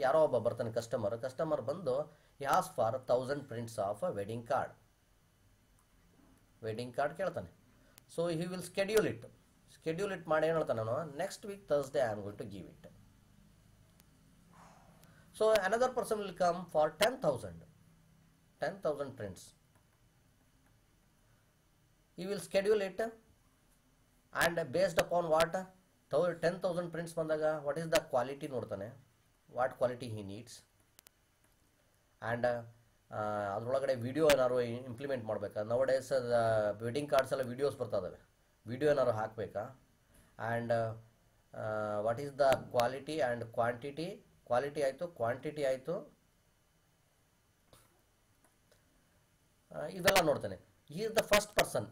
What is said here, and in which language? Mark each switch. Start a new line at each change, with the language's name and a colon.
Kannada: ಯಾರೋ ಒಬ್ಬ ಬರ್ತಾನೆ ಕಸ್ಟಮರ್ ಬಂದು
English: he as for 1000 prints of wedding card
Kannada: ಕೇಳ್ತಾನೆ.
English: so he will schedule it
Kannada: ಮಾಡಿ ಏನು ಹೇಳ್ತಾನೆ ಅವನು,
English: Next week Thursday I am going to give it. So another person will come for 10,000 prints. He will schedule it and based upon what, 10,000 prints ಬಂದಾಗ what is the quality ನೋಡ್ತಾನೆ, what quality he needs, and
Kannada: ಅದರೊಳಗಡೆ video ಏನಾದ್ರು implement ಮಾಡಬೇಕಾ.
English: now days
Kannada: wedding cards ಎಲ್ಲ videos ಬರ್ತಾ ಇದ್ದಾವೆ, video ಏನಾದ್ರು ಹಾಕಬೇಕಾ.
English: And what is the quality and quantity.
Kannada: Quality ಆಯಿತು, ಕ್ವಾಂಟಿಟಿ ಆಯಿತು, ಇವೆಲ್ಲ ನೋಡ್ತಾನೆ.
English: He is the first person.